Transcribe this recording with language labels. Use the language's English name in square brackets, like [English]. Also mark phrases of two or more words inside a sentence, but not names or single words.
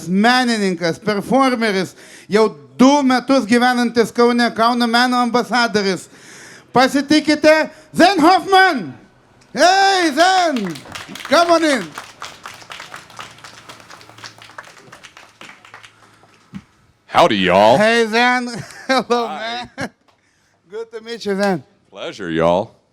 [Lithuanian] menininkas, performeris, jau 2 metus gyvenantis Kaune, Kauno meno ambasadoris. Pasitikite, [English] Zan Hoffman! Hey, Zan! Come on in! Howdy, y'all. Hey, Zan. Hello, man. Good to meet you, Zan. Pleasure, y'all.